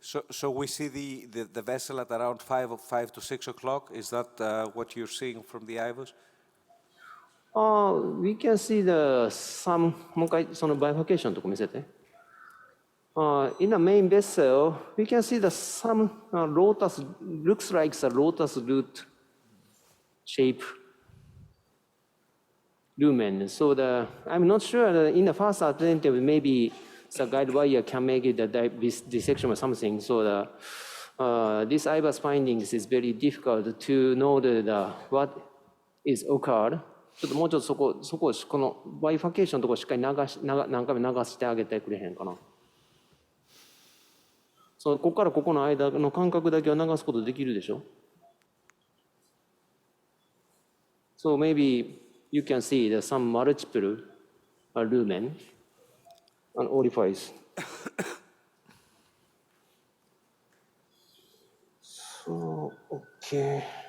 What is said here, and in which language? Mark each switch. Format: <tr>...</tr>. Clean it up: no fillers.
<en>So we see the vessel at around 5 to 6 o'clock. Is that what you're seeing from the IVUS? We can see some</en> <ja>もう一回そのバイファケーションのとこ見せて。</ja> <en>In the main vessel, we can see some lotus, looks like the lotus root shape lumen. So I'm not sure that in the first alternative, maybe the guide wire can make it this dissection or something. So this IVUS findings is very difficult to know what is occurred.</en> <ja>ちょっともうちょっとそここのバイファケーションのところしっかり何回も流してあげてくれへんかな。ここからここの間の間隔だけは流すことできるでしょ。</ja> <en>So maybe you can see some multiple lumen and orifice. So, okay.</en>